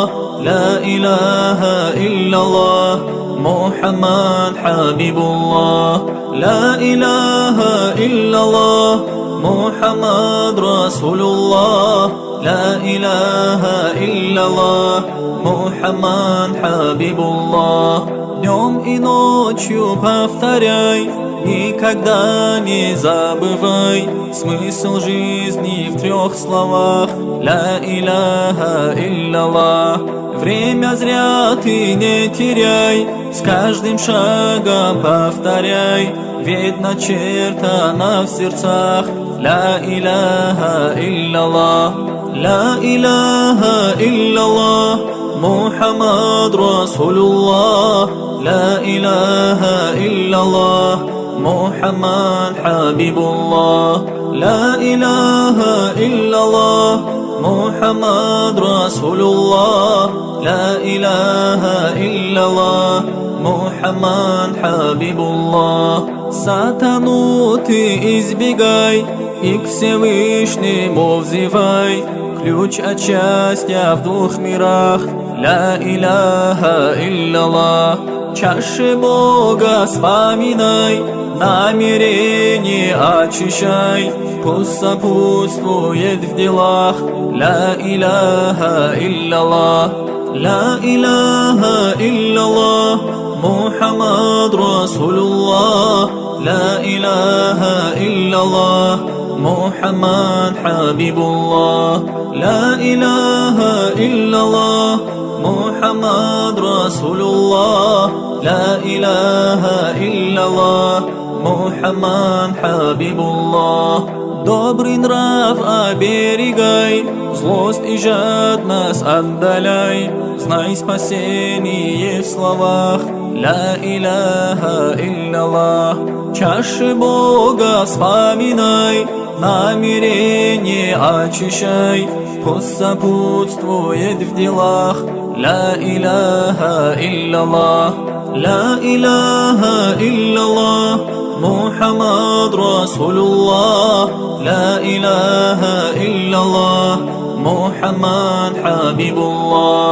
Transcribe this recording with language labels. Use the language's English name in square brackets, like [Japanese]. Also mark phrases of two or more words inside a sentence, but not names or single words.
[Arabic] لا إله إلا الله محمد حبيب الله. لا إله إلا الله محمد رسول الله. لا إله إلا الله محمد حبيب الله. [Russian] Днем и ночью повторяй, никогда не забывай смысл жизни в 3 словах. [Arabic] لا إله إلا الله. [Russian] Время зря ты не теряй, с каждым шагом повторяй, ведь начертано в сердцах. [Arabic] لا إله إلا الله. لا إله إلا الله محمد رسول الله. لا إله إلا الله محمد حبيب الله. لا إله إلا الله محمد رسول الله. لا إله إلا الله محمد حبيب الله. [Russian] Сатану ты избегай и к Всевышнему взывай, ключ от счастья в 2 мирах. [Arabic] لا إله إلا الله. [Russian] Чаши Бога вспоминай, намерение очищай, пусть сопутствует в делах. [Arabic] لا إله إلا الله. لا إله إلا الله محمد رسول الله. لا إله إلا الله محمد حبيب الله. لا إله إلا الله محمد رسول الله. لا إله إلا الله محمد حبيب الله. [Russian] Добрый нрав оберегай, злость и жадность отдаляй, знай спасение в словах. [Arabic] لا إله إلا الله. [Russian] Чаши Бога вспоминай, намерение очищай, пусть сопутствует в делах. [Arabic] لا إله إلا الله. لا إله إلا الله محمد رسول الله. لا إله إلا الله محمد حبيب الله.